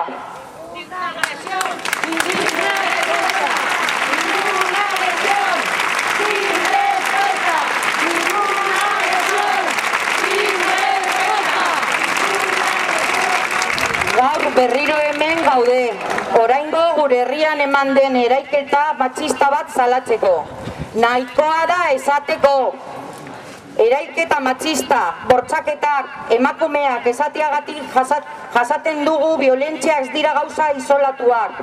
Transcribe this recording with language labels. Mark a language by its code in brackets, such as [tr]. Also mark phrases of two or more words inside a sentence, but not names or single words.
[es] Ninguna agresión sin respuesta. Ninguna agresión sin respuesta. Ninguna agresión sin respuesta. [eu] gure herrian eman den erailketa matxista bat salatzeko. Nahikoa da esateko. Erailketa matxista, bortxaketak, emakumeak esateagatik jasaten dugu violentzia ez dira gauza isolatuak.